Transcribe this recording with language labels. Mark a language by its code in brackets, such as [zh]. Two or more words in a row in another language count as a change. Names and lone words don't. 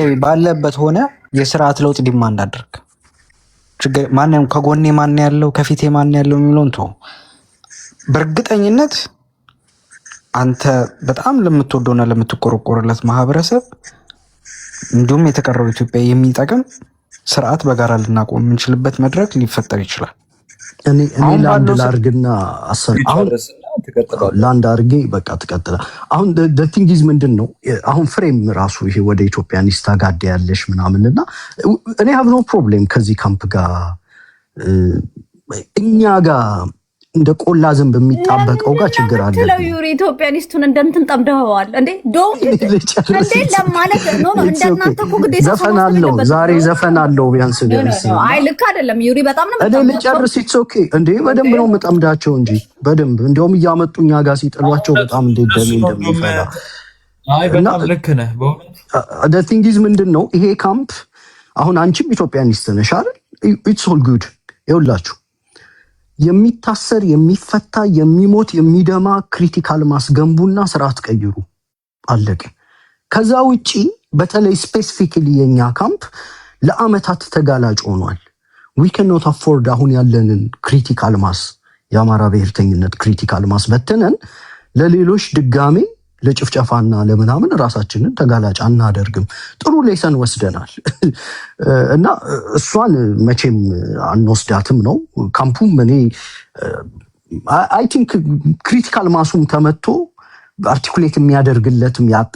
[am] ባለበት ሆነ የስርዓት ለውጥ ዲማንድ አድርግ። ችግር ማንንም ከጎኔ ማን ያለው ከፊቴ ማን ያለው የሚለውን ተው። በእርግጠኝነት አንተ በጣም ለምትወደውና ለምትቆረቆርለት ማህበረሰብ እንዲሁም የተቀረው ኢትዮጵያ የሚጠቅም ስርዓት በጋራ ልናቆም የምንችልበት መድረክ ሊፈጠር ይችላል። እኔ ላንድ ላርግና አሁን ላንድ አርጌ በቃ ትቀጥላ። አሁን [en] the thing is [am] ምንድን ነው አሁን ፍሬም ራሱ ይሄ ወደ ኢትዮጵያኒስት ጋር ያለሽ ምናምንና እኔ [en] have no problem [am] ከዚህ ካምፕ ጋር እኛ ጋር እንደ ቆላ ዝንብ የሚጣበቀው ጋር ችግር አለ። ዩሪ ኢትዮጵያኒስቱን እንደንትን ጠምደዋል እንዴ ለማለት ነው። እንደናንተ እኮ ግዴታ ዘፈን አለው ዛሬ ዘፈን አለው ቢያንስ አይ ልክ አይደለም ዩሪ በጣም ነው እኔ ልጨርስ [en] it's okay [am] እንዴ በደንብ ነው የምጠምዳቸው እንጂ በደንብ እንደውም እያመጡ እኛ ጋር ሲጥሏቸው በጣም እንደሚፈላ አይ በጣም ልክ ነህ በእውነት [en] the thing is [am] ምንድን ነው ይሄ ካምፕ አሁን አንቺም ኢትዮጵያኒስት ነሽ አይደል? [en] it's all good [am] ይኸውላችሁ የሚታሰር የሚፈታ የሚሞት የሚደማ ክሪቲካል ማስገንቡና ስርዓት ቀይሩ አለቀ። ከዛ ውጪ በተለይ ስፔሲፊክሊ የኛ ካምፕ ለአመታት ተጋላጭ ሆኗል። [en] we cannot afford [am] አሁን ያለንን [en] critical mass [am] የአማራ ብሔርተኝነት ክሪቲካል ማስ በተነን ለሌሎች ድጋሜ ለጭፍጨፋና ለምናምን ራሳችንን ተጋላጭ አናደርግም። ጥሩ ሌሰን ወስደናል እና እሷን መቼም አንወስዳትም ነው ካምፑም። እኔ [en] I think [am] ክሪቲካል ማሱም ተመቶ አርቲኩሌት የሚያደርግለትም ያጣ